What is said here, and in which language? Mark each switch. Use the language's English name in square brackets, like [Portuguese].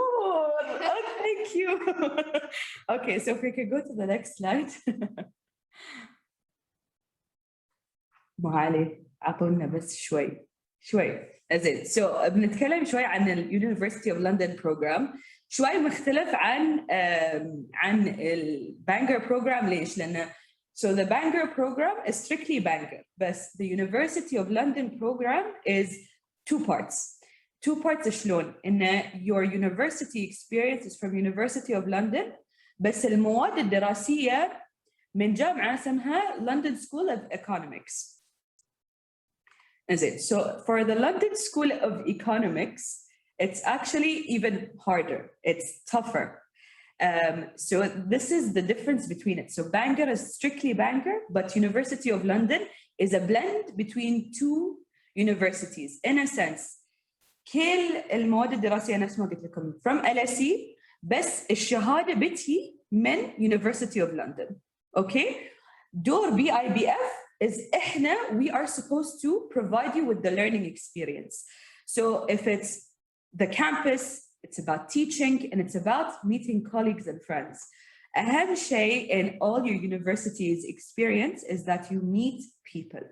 [English] Oh, thank you. Okay, so if we could go to the next slide. [Arabic] معالي عطونا بس شوي زين. [English] So [Arabic] بنتكلم شوي عن ال [English] University of London program. [Arabic] شوي مختلف عن ال Bangor program. ليش؟ لأن [English] so the Bangor program is strictly Bangor, but the University of London program is two parts. [Arabic] شلون؟ إن [English] your university experience is from University of London, [Arabic] بس المواد الدراسية من جامعة اسمها [English] London School of Economics. So for the London School of Economics, it's actually even harder. It's tougher. So this is the difference between it. So Bangor is strictly Bangor, but University of London is a blend between two universities. In a sense, [Arabic] كل المواد الدراسية نفس ما قلت لكم [English] from LSE, [Arabic] بس الشهادة بتي من University of London. [English] Okay? [Arabic] دور [English] BIBF is we are supposed to provide you with the learning experience. So if it's the campus, it's about teaching and it's about meeting colleagues and friends. [Arabic] أهم شيء [English] in all your university's experience is that you meet people.